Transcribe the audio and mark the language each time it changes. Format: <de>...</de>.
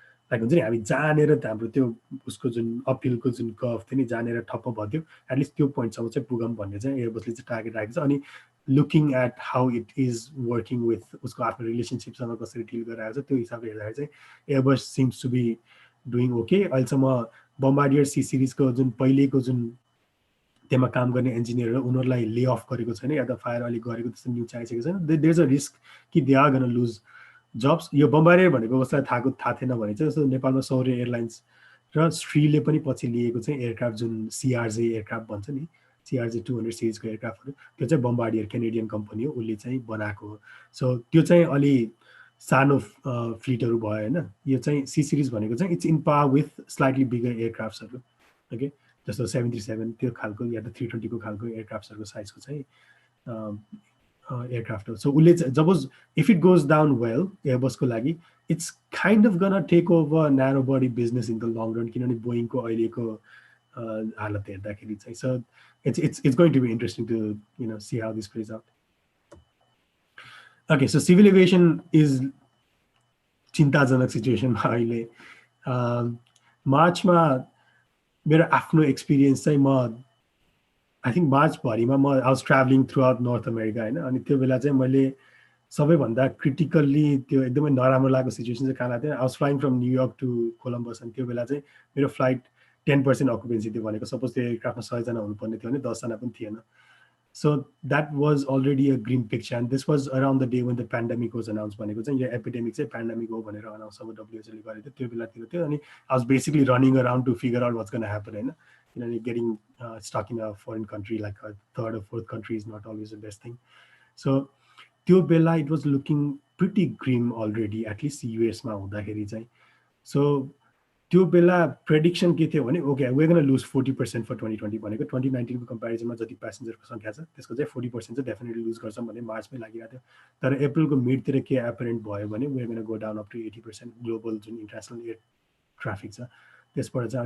<ne>Like हुन्छ नि हामी जानेर हाम्रो त्यो उसको जुन अपिलको जुन कर्भ थियो नि जानेर ठप्प भयो, एटलिस्ट त्यो पोइन्टसम्म चाहिँ पुगौँ भन्ने चाहिँ एयरबसले चाहिँ टार्गेट राखेको छ। अनि</ne> <en>looking at how it is working with</en> <ne>उसको आफ्नो रिलेसनसिपसँग कसरी डिल गरिरहेको छ त्यो हिसाबले हेर्दाखेरि चाहिँ Airbus</ne> <en>Seems to be doing okay.</en> <ne>अहिलेसम्म बम्बार्डियर सी सिरिजको जुन पहिलेको जुन त्यसमा काम गर्ने इन्जिनियरहरू उनीहरूलाई ले अफ गरेको छैन या त फायर अलिक गरेको त्यस्तो न्युज आइसकेको छैन।</ne> <en>There is a risk कि they are gonna lose jobs.</en> <ne>यो बम्बार्डियर भनेको उसलाई थाहा थिएन भने चाहिँ जस्तो नेपालमा सौर्य एयरलाइन्स र श्रीले पनि पछि लिएको चाहिँ एयरक्राफ्ट जुन CRJ एयरक्राफ्ट भन्छ नि, CRJ 200 सिरिजको एयरक्राफ्टहरू त्यो चाहिँ बम्बार्डियर केनेडियन कम्पनी हो, उसले चाहिँ बनाएको हो। सो त्यो चाहिँ अलि सानो फ्लिटहरू भयो होइन। यो चाहिँ सी सिरिज भनेको चाहिँ</ne> <en>it's in power with slightly bigger</en> <ne>एयरक्राफ्ट्सहरू, okay, जस्तो 737 त्यो खालको या त 320 को खालको एयरक्राफ्ट्सहरूको साइजको चाहिँ एयरक्राफ्ट हो। सो उसले जब</ne> <en>if it goes down well</en> <ne>एयरबसको लागि</ne> <en>it's kind of gonna take over narrow body business in the long run,</en> <ne>किनभने बोइङको अहिलेको हालत हेर्दाखेरि चाहिँ.</ne> <en>So it's going to be interesting to see how this plays out. Okay, so civil aviation is</en> <ne>चिन्ताजनक सिचुएसनमा अहिले. मार्चमा मेरो आफ्नो एक्सपिरियन्स चाहिँ म</ne> <en>I think</en> <ne>मार्चभरिमा म</ne> <en>I was travelling throughout North America</en> <ne>होइन. अनि त्यो बेला चाहिँ मैले सबैभन्दा क्रिटिकल्ली त्यो एकदमै नराम्रो लागेको सिचुएसन चाहिँ कहाँ लाग्थ्यो.</ne> <en>I was flying from New York to Columbus.</en> <ne>अनि त्यो बेला चाहिँ मेरो फ्लाइट 10% अकुपेन्सी थियो भनेको. सपोज त्यो एयरक्राफ्टमा 100जना हुनुपर्ने थियो भने 10जना पनि थिएन.</ne> <en>So that was already a grim picture, and this was around the day when the pandemic was announced.</en> <ne>भनेको चाहिँ यो एपिडेमिक चाहिँ पेन्डेमिक हो भनेर अनाउन्स अब WHO ले गरेको थियो. त्यो बेलातिर थियो.</ne> <en>अनि I was basically running around to figure out what's going to happen होइन. Getting stuck in a foreign country, like a third or fourth country, is not always the best thing. So</en> <ne>त्यो बेला</ne> <en>it was looking pretty grim already, at least US</en> <ne>मा हुँदाखेरि चाहिँ. So त्यो बेला prediction के थियो भने</ne> <en>okay we gonna lose 40% for 2020</en> <ne>भनेको 2019 को कम्पेरिजनमा जति प्यासेन्जरको संख्या छ त्यसको चाहिँ 40% चाहिँ डेफिनेटली लुज गर्छौँ भन्ने मार्चमै लागिरहेको थियो. तर अप्रिलको मिडतिर के एपरेन्ट भयो भने</ne> <en>we gonna go down up to 80%</en> <ne>global जुन इन्टरनेसनल एयर ट्राफिक छ त्यसबाट चाहिँ.</ne>